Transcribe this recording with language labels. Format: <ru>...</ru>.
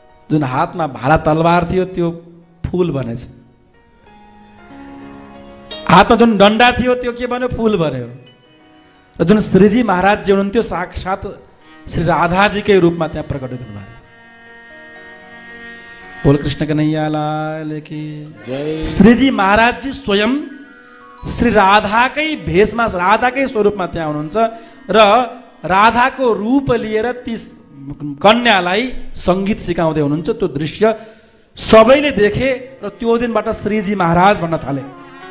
<ne>जुन हातमा भाला तलवार थियो त्यो फुल बनेछ, हातमा जुन डन्डा थियो त्यो के बन्यो, फुल बन्यो। र जुन श्रीजी महाराज जी हुनुहुन्थ्यो साक्षात् श्री राधाजीकै रूपमा त्यहाँ प्रकटित हुनुभयो।</ne> <hi>बोल कृष्ण कन्हैया लाल की जय।</hi> <ne>श्रीजी महाराज जी स्वयं श्री राधाकै भेषमा, राधाकै स्वरूपमा त्यहाँ हुनुहुन्छ र राधाको रूप लिएर ती कन्यालाई सङ्गीत सिकाउँदै हुनुहुन्छ। त्यो दृश्य सबैले देखे र त्यो दिनबाट श्रीजी महाराज भन्न थाले।</ne>